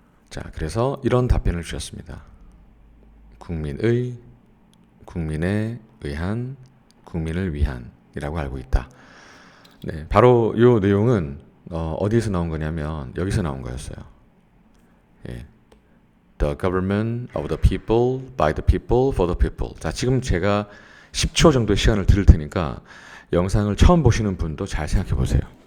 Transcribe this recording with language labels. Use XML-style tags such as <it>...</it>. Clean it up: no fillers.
<ko>자, 그래서 이런 답변을 주셨습니다. 국민의, 국민에 의한, 국민을 위한이라고 알고 있다. 네, 바로 이 내용은 어디에서 나온 거냐면 여기서 나온 거였어요. 예.</ko> <en>The government of the people, by the people, for the people.</en> <ko>자, 지금 제가 10초 정도의 시간을 드릴 테니까 영상을 처음 보시는 분도 잘 생각해 보세요.</ko>